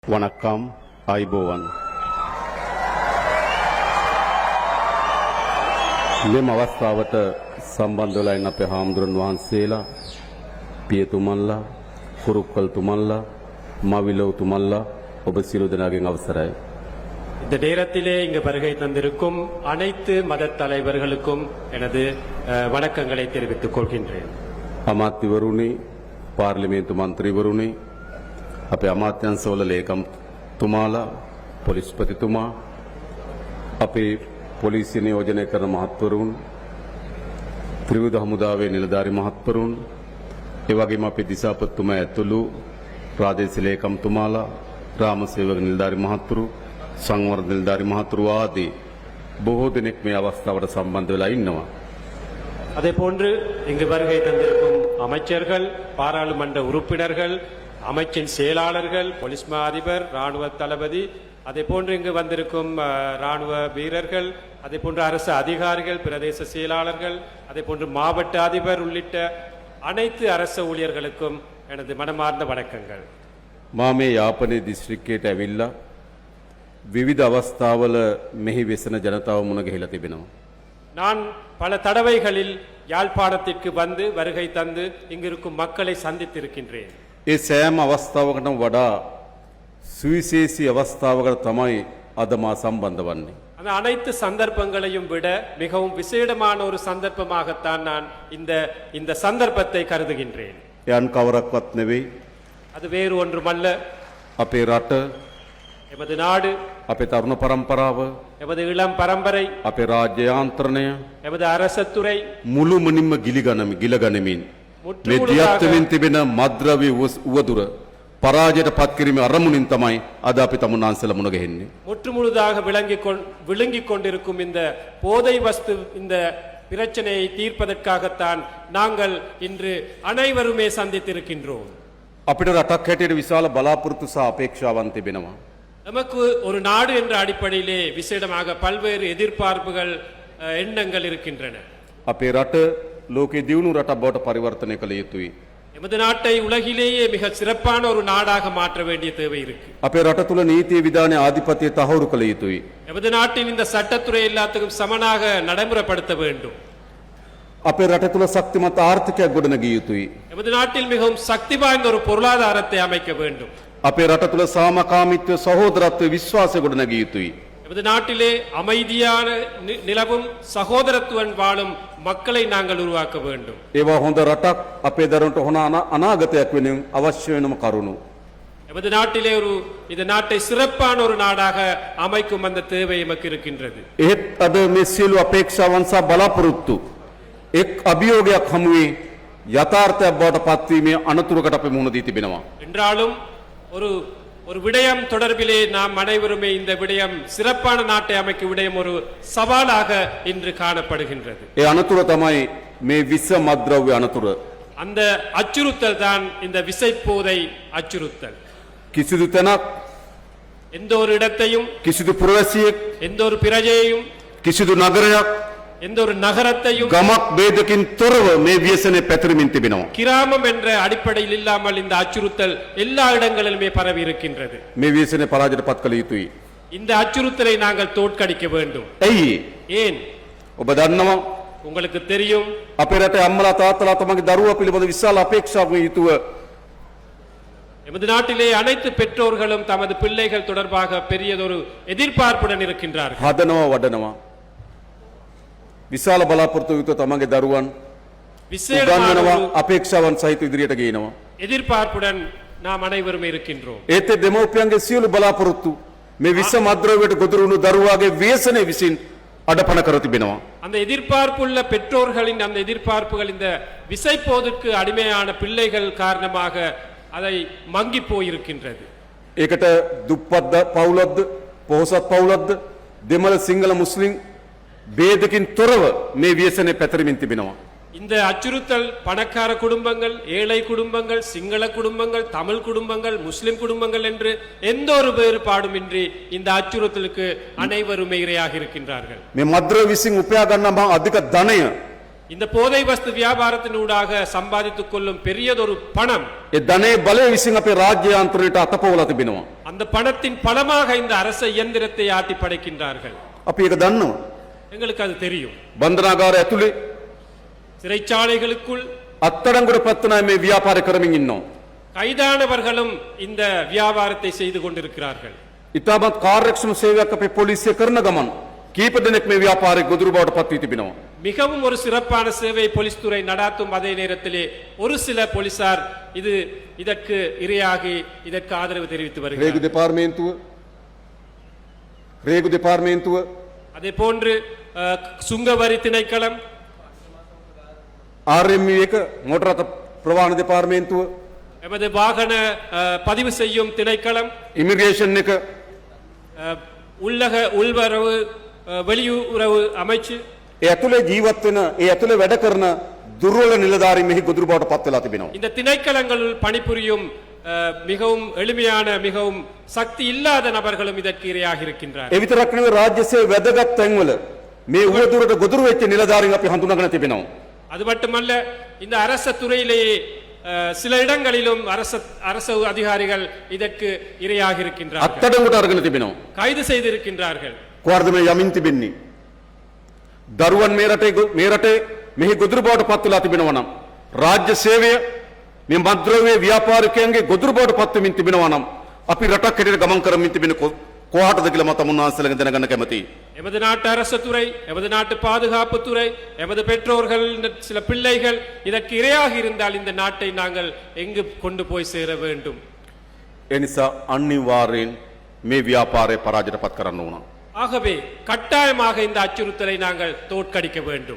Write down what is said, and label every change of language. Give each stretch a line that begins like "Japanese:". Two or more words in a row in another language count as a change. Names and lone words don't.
Sinhala: වනක්කම් අයිබෝවන් මෙම අවස්ථාවට සම්බන්ධ වෙලා ඉන්න අපේ හාමුදුරන් වහන්සේලා පියතුමන්ලා කුරුක්කල්තුමන්ලා මවිලව්තුමන්ලා ඔබ සියලු දෙනාගෙන් අවසරයි.
Tamil: இந்த நேரத்திலே இங்கு வருகை தந்திருக்கும் அனைத்து மத தலைவர்களுக்கும் எனது வணக்கங்களை தெரிவித்துக் கொள்கின்றேன்.
Sinhala: අමාත්‍යවරුනි පාර්ලිමේන්තු මන්ත්‍රීවරුනි අපේ අමාත්‍යංශවල ලේකම්තුමාලා පොලිස්පතිතුමා අපේ පොලිසිය නියෝජනය කරන මහත්වරුන් ත්‍රිවිධ හමුදාවේ නිලධාරි මහත්වරුන් ඒ වගේම අපේ දිසාපතිතුමා ඇතුළු ප්‍රාදේශීය ලේකම්තුමාලා ග්‍රාමසේවක නිලධාරි මහත්වරු සංවර්ධන නිලධාරි මහත්වරු ආදී බොහෝ දෙනෙක් මේ අවස්ථාවට සම්බන්ධ වෙලා ඉන්නවා.
Tamil: அதே போன்று இங்கு வருகை தந்திருக்கும் அமைச்சர்கள் பாராளுமன்ற உறுப்பினர்கள் அமைச்சின் செயலாளர்கள் போலீஸ் மா அதிபர் ராணுவ தளபதி அதே போன்று இங்கு வந்திருக்கும் ராணுவ வீரர்கள் அதே போன்று அரசு அதிகாரிகள் பிரதேச செயலாளர்கள் அதே போன்று மாவட்ட அதிபர் உள்ளிட்ட அனைத்து அரசு ஊழியர்களுக்கும் எனது மனமார்ந்த வணக்கங்கள்.
Sinhala: මාමේ යාපනයේ දිස්ත්‍රික්කයට ඇවිල්ලා විවිධ අවස්ථාවල මෙහි වෙසෙන ජනතාව මුණ ගැහිලා තිබෙනවා.
Tamil: நான் பல தடவைகளில் யாழ்ப்பாணத்திற்கு வந்து வருகை தந்து இங்கிருக்கும் மக்களை சந்தித்திருக்கின்றேன்.
Sinhala: ඒ සෑම අවස්ථාවකටම වඩා සුවිශේෂී අවස්ථාවකට තමයි අද මා සම්බන්ධ වන්නේ.
Tamil: அந்த அனைத்து சந்தர்ப்பங்களையும் விட மிகவும் விசேடமான ஒரு சந்தர்ப்பமாகத்தான் நான் இந்த சந்தர்ப்பத்தை கருதுகின்றேன்.
Sinhala: යන් කවරක්වත් නෙවෙයි.
Tamil: அது வேறு ஒன்றுமல்ல,
Sinhala: අපේ රට,
Tamil: எமது நாடு,
Sinhala: අපේ තරුණ පරම්පරාව,
Tamil: எமது இளம் பரம்பரை,
Sinhala: අපේ රාජ්‍ය යාන්ත්‍රණය
Tamil: எமது அரசத்துறை
Sinhala: මුළුමනින්ම ගිලගනිමින් මේ දියත්වමින් තිබෙන මද්ද්‍රව්‍ය උවදුර පරාජයට පත් කිරීමේ අරමුණින් තමයි අද අපි තමුන්නාන්සලා මුණ ගැහෙන්නේ.
Tamil: முற்றுமுழுதாக விளங்கிக் கொண்டிருக்கும் இந்த போதை வஸ்து இந்த பிரச்சனையை தீர்ப்பதற்காகத்தான் நாங்கள் இன்று அனைவருமே சந்தித்திருக்கின்றோம்.
Sinhala: අපිට රටක් හැටියට විශාල බලාපොරොත්තු සහ අපේක්ෂාවන් තිබෙනවා.
Tamil: நமக்கு ஒரு நாடு என்ற அடிப்படையிலே விசேடமாக பல்வேறு எதிர்பார்ப்புகள் எண்ணங்கள் இருக்கின்றன.
Sinhala: අපේ රට ලෝකේ දියුණු රටක් බවට පරිවර්තනය කළ යුතුයි.
Tamil: எமது நாட்டை உலகிலேயே மிக சிறப்பான ஒரு நாடாக மாற்ற வேண்டிய தேவை இருக்கு.
Sinhala: අපේ රට තුල නීතිය විධානයේ ආධිපත්‍යය තහවුරු කළ යුතුයි.
Tamil: எமது நாட்டின் இந்த சட்டத்துறை எல்லாத்துக்கும் சமனாக நடைமுறைப்படுத்த வேண்டும்.
Sinhala: අපේ රට තුල ශක්තිමත් ආර්ථිකයක් ගොඩනගිය යුතුයි.
Tamil: எமது நாட்டில் மிகவும் சக்தி வாய்ந்த ஒரு பொருளாதாரத்தை அமைக்க வேண்டும்.
Sinhala: අපේ රට තුල සාමකාමීත්වය සහෝදරත්වය විශ්වාසය ගොඩනගිය යුතුයි.
Tamil: எமது நாட்டிலே அமைதியான நிலவும் சகோதரத்துவன் வாழும் மக்களை நாங்கள் உருவாக்க வேண்டும்.
Sinhala: ඒවා හොඳ රටක් අපේ දරුවන්ට හොඳ අනාගතයක් වෙනුවෙන් අවශ්‍ය වෙනම කරුණු.
Tamil: எமது நாட்டிலே இந்த நாட்டை சிறப்பான ஒரு நாடாக அமைக்கும் அந்த தேவை எமக்கு இருக்கின்றது.
Sinhala: එහෙත් අද මේ සියලු අපේක්ෂාවන් සහ බලාපොරොත්තු එක් අභියෝගයක් හමුවේ යථාර්ථයක් බවට පත්වීමේ අනතුරකට අපි මුහුණ දී තිබෙනවා.
Tamil: என்றாலும் ஒரு விடயம் தொடர்பிலே நாம் அனைவருமே இந்த விடயம் சிறப்பான நாட்டை அமைக்கும் விடயம் ஒரு சவாலாக இன்று காணப்படுகின்றது.
Sinhala: ඒ අනතුර තමයි මේ විස මද්ද්‍රව්‍ය අනතුර.
Tamil: அந்த அச்சுறுத்தல் தான் இந்த விசைப்போதை அச்சுறுத்தல்.
Sinhala: කිසිදු තැනක්,
Tamil: எந்த ஒரு இடத்தையும்,
Sinhala: කිසිදු පුරවැසියෙක්,
Tamil: எந்த ஒரு பிரஜையையும்,
Sinhala: කිසිදු නගරයක්,
Tamil: எந்த ஒரு நகரத்தையும்
Sinhala: ගමක් ભેදකින් තොරව මේ ව්‍යසනය පැතිරෙමින් තිබෙනවා.
Tamil: கிராமம் என்ற அடிப்படையில் இல்லாமல் இந்த அச்சுறுத்தல் எல்லா இடங்களிலுமே பரவி இருக்கின்றது.
Sinhala: මේ ව්‍යසනය පරාජයට පත් කළ යුතුයි.
Tamil: இந்த அச்சுறுத்தலை நாங்கள் தோற்கடிக்க வேண்டும்.
Sinhala: ඇයි?
Tamil: ஏன்?
Sinhala: ඔබ දන්නවා
Tamil: உங்களுக்கு தெரியும்,
Sinhala: අපේ රටේ අම්මලා තාත්තලා තමන්ගේ දරුවා පිළිබඳ විශාල අපේක්ෂාවකින් යුතුව
Tamil: எமது நாட்டிலே அனைத்து பெற்றோர்களும் தமது பிள்ளைகள் தொடர்பாக பெரியதொரு எதிர்பார்ப்புடன் இருக்கின்றார்கள்.
Sinhala: හදනවා වඩනවා. විශාල බලාපොරොත්තු යුතුව තමන්ගේ දරුවන්
Tamil: விசேடமான
Sinhala: උගන්වනවා,
Tamil: ஒரு
Sinhala: අපේක්ෂාවන් සහිත ඉදිරියට ගේනවා.
Tamil: எதிர்பார்ப்புடன் நாம் அனைவரும் இருக்கின்றோம்.
Sinhala: ඒත් දෙමව්පියන්ගේ සියලු බලාපොරොත්තු මේ විස මද්ද්‍රව්‍යයට ගොදුරු වුණු දරුවාගේ ව්‍යසනය විසින් අඩපණ කර තිබෙනවා.
Tamil: அந்த எதிர்பார்ப்புள்ள பெற்றோர்களின் அந்த எதிர்பார்ப்புகள் இந்த விசைப்போதுக்கு அடிமையான பிள்ளைகள் காரணமாக அதை மங்கி போயிருக்கின்றது.
Sinhala: ඒකට දුප්පත් පවුලක්ද පොහොසත් පවුලක්ද දෙමළ සිංහල මුස්ලිම් ભેදකින් තොරව මේ ව්‍යසනය පැතිරෙමින් තිබෙනවා.
Tamil: இந்த அச்சுறுத்தல் பணக்கார குடும்பங்கள், ஏழை குடும்பங்கள், சிங்கள குடும்பங்கள், தமிழ் குடும்பங்கள், முஸ்லிம் குடும்பங்கள் என்று எந்த ஒரு வேறுபாடுமின்றி இந்த அச்சுறுத்தலுக்கு அனைவருமே இரையாக இருக்கின்றார்கள்.
Sinhala: මේ මද්ද්‍රව්‍ය විසින් උපයා ගන්නා අධික ධනය
Tamil: இந்த போதை வஸ்து வியாபாரத்தினூடாக சம்பாதித்துக் கொள்ளும் பெரியதொரு பணம்
Sinhala: ඒ ධනේ බලය විසින් අපේ රාජ්‍ය යන්ත්‍රයට අතපොවලා තිබෙනවා.
Tamil: அந்த பணத்தின் பலமாக இந்த அரச இயந்திரத்தை ஆட்டி படைக்கின்றார்கள்.
Sinhala: අපි ඒක දන්නවා.
Tamil: எங்களுக்கு அது தெரியும்.
Sinhala: බන්ධනාගාර ඇතුලේ
Tamil: சிறைச்சாலைகளுக்குள்
Sinhala: අත්අඩංගුවට පත් වෙන මේ ව්‍යාපාර කරමින් ඉන්නවා.
Tamil: கைதானவர்களும் இந்த வியாபாரத்தை செய்து கொண்டிருக்கிறார்கள்.
Sinhala: ඉතාමත් කාර්යක්ෂම සේවයක් අපේ පොලිසිය කරන ගමන් කීප දෙනෙක් මේ ව්‍යාපාරේ ගොදුරු බවට පත් වී තිබෙනවා.
Tamil: மிகவும் ஒரு சிறப்பான சேவை போலீஸ் துறை நடாத்தும் அதே நேரத்திலே ஒரு சில போலீசார் இதற்கு இரையாகி இதற்கு ஆதரவு தெரிவித்து வருகிறார்கள்.
Sinhala: රේගු දෙපාර්තමේන්තුව
Tamil: அதே போன்று சுங்கவரி திணைக்களம்,
Sinhala: RMU එක මෝටර රථ ප්‍රවාහන දෙපාර්තමේන්තුව,
Tamil: எமது வாகன பதிவு செய்யும் திணைக்களம்,
Sinhala: ඉමිග්‍රේෂන් එක,
Tamil: உள்வரவு வெளியுறவு அமைச்சு,
Sinhala: ඒ ඇතුලේ ජීවත් වෙන ඒ ඇතුලේ වැඩ කරන දුර්වල නිලධාරීන් මෙහි ගොදුරු බවට පත් වෙලා තිබෙනවා.
Tamil: இந்த திணைக்களங்களுள் பணிபுரியும் மிகவும் எளிமையான மிகவும் சக்தி இல்லாத நபர்களும் இதற்கு இரையாக இருக்கின்றார்கள்.
Sinhala: ඒ විතරක් නෙවෙයි රාජ්‍ය සේවයේ වැදගත් තැන්වල මේ උවදුරට ගොදුරු වෙච්ච නිලධාරීන් අපි හඳුනාගෙන තිබෙනවා.
Tamil: அது மட்டுமல்ல, இந்த அரச துறையிலேயே சில இடங்களிலும் அரச அதிகாரிகள் இதற்கு இரையாக இருக்கின்றார்கள்,
Sinhala: අත්අඩංගුවට අරගෙන තිබෙනවා.
Tamil: கைது செய்திருக்கின்றார்கள்.
Sinhala: කොහොමද මේ යමින් තිබෙන්නේ? දරුවන් මේ රටේ මෙහි ගොදුරු බවට පත් වෙලා තිබෙනවා නම් රාජ්‍ය සේවය මේ මද්ද්‍රව්‍ය ව්‍යාපාරිකයන්ගේ ගොදුරු බවට පත් වෙමින් තිබෙනවා නම් අපි රටක් හැටියට ගමන් කරමින් තිබෙන කොහාටද කියලා මම තමුන්වහන්සේලාගෙන් දැනගන්න කැමතියි.
Tamil: எமது நாட்டு அரசு துறை, எமது நாட்டு பாதுகாப்பு துறை, எமது பெற்றோர்கள், சில பிள்ளைகள் இதற்கு இரையாக இருந்தால் இந்த நாட்டை நாங்கள் எங்கு கொண்டு போய் சேர வேண்டும்?
Sinhala: ඒ නිසා අනිවාර්යෙන් මේ ව්‍යාපාරය පරාජයට පත් කරන්න ඕන.
Tamil: ஆகவே கட்டாயமாக இந்த அச்சுறுத்தலை நாங்கள் தோற்கடிக்க வேண்டும்.